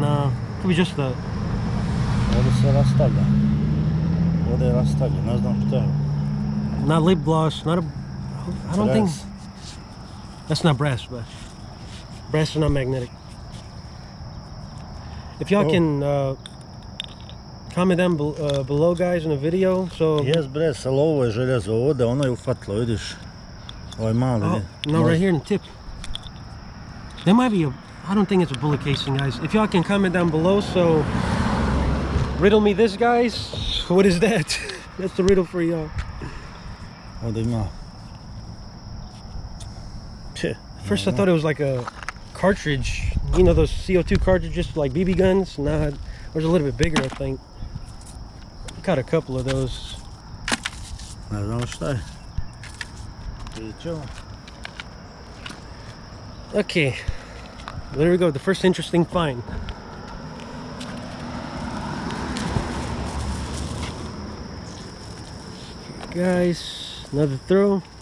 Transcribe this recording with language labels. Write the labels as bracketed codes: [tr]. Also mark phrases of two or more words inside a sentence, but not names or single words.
[en] Nah, could be just the. Not lip gloss. Not a. I don't think. That's not brass, but brass is not magnetic. If y'all can comment down below, guys, in the video. So. Yes, brass, [bs] ali ovo je željezo ovdje, ono je ufatilo, vidiš. Ovaj mali. [en] Oh, no, right here in the tip. There might be a. I don't think it's a bullet casing, guys. If y'all can comment down below, so riddle me this, guys. What is that? That's the riddle for y'all. [bs] Ovdje ima. [en] First I thought it was like a cartridge. You know those CO2 cartridges like BB guns? Nah, it was a little bit bigger, I think. Caught a couple of those. [bs] Ne znam šta je. [en] Okay. There we go, the first interesting find. Okay, guys, another throw.